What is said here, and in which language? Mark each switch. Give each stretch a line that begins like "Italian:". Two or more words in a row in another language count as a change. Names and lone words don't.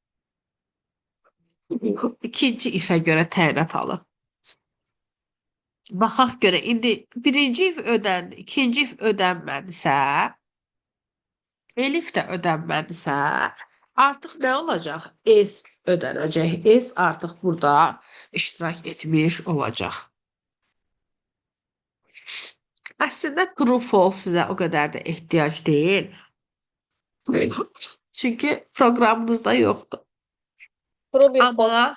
Azerbaijani: İkinci ifə görə təyinat alır. Baxaq görə, indi birinci if ödəndi, ikinci if ödənmədisə, elif də ödənmədisə, artıq nə olacaq? Else ödənəcək. Else artıq burada iştirak etmiş olacaq. Əslində
English: true false
Azerbaijani: sizə o qədər də ehtiyac deyil. Çünki proqramınızda yoxdur.
English: True bir false
Azerbaijani: Amma